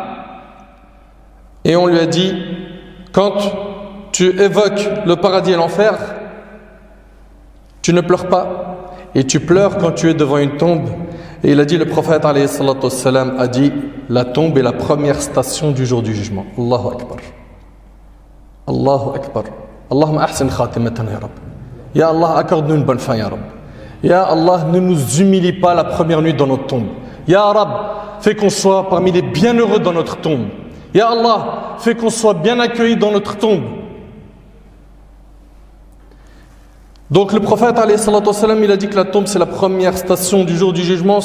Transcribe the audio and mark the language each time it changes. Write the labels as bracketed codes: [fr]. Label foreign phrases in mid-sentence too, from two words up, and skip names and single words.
[fr] Et on lui a dit, quand tu évoques le paradis et l'enfer, tu ne pleures pas, et tu pleures quand tu es devant une tombe. Et il a dit, le prophète [ar] عليه الصلاة والسلام [fr] a dit, la tombe est la première station du jour du jugement. [ar] الله أكبر. الله أكبر. اللهم أحسن خاتمتنا يا رب. يا الله, [fr] accorde-nous une bonne fin [ar] يا رب. يا الله, [fr] ne nous humilie pas la première nuit dans notre tombe. [ar] يا رب, [fr] fais qu'on soit parmi les bienheureux dans notre tombe. [ar] يا الله, [fr] fais qu'on soit bien accueillis dans notre tombe. Donc le prophète [ar] عليه الصلاة والسلام, [fr] il a dit que la tombe c'est la première station du jour du jugement.